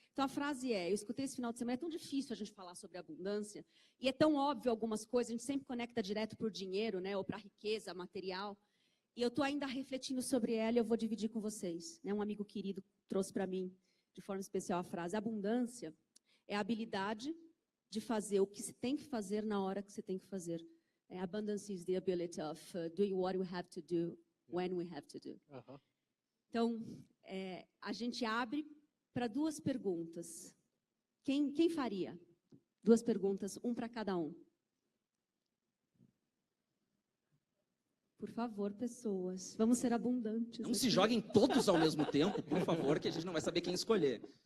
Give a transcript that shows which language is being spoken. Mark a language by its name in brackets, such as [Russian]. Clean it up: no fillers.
[Portuguese] Então, a frase é, eu escutei esse final de semana, é tão difícil a gente falar sobre abundância, e é tão óbvio algumas coisas, a gente sempre conecta direto por dinheiro, né, ou para riqueza material, e eu estou ainda refletindo sobre ela e eu vou dividir com vocês. Né? Um amigo querido trouxe para mim, de forma especial, a frase, abundância é a habilidade de fazer o que se tem que fazer na hora que se tem que fazer. [English] Abundance is the ability of doing what we have to do, when we have to do. [Portuguese] Então, a gente abre para duas perguntas. Quem faria? Duas perguntas, um para cada um. Por favor, pessoas, vamos ser abundantes. Não aqui. se joguem todos ao mesmo tempo, por favor, que a gente não vai saber quem escolher.